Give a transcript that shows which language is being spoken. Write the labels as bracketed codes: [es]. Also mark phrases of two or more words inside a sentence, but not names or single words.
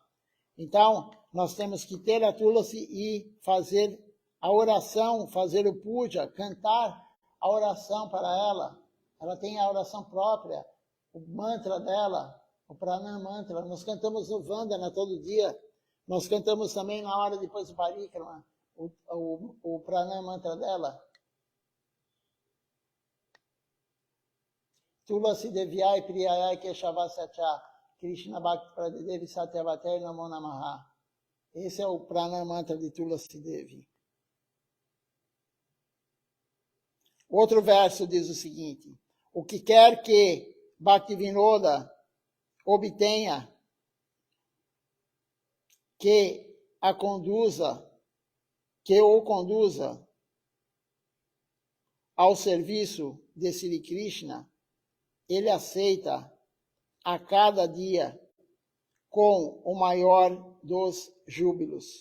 [pt] Então, nós temos que ter a Tulasi e fazer a oração, fazer o puja, cantar a oração para ela. Ela tem a oração própria, o mantra dela, o [sa] प्रणाम मन्त्र. [pt] Nós cantamos no Vandana todo dia. Nós cantamos também na hora depois do parikrama, o [sa] प्रणाम मन्त्र [pt] dela. [sa] तुलसी देव्यै प्रियायै केशवस्यच कृष्ण भक्ति प्रदेवि सत्यवताय नमो नमः. [pt] Esse é o pranam mantra de Tulasi Devi. Outro verso diz o seguinte: o que quer que Bhaktivinoda obtenha, que o conduza ao serviço de Sri Krishna, ele aceita a cada dia com o maior dos júbilos.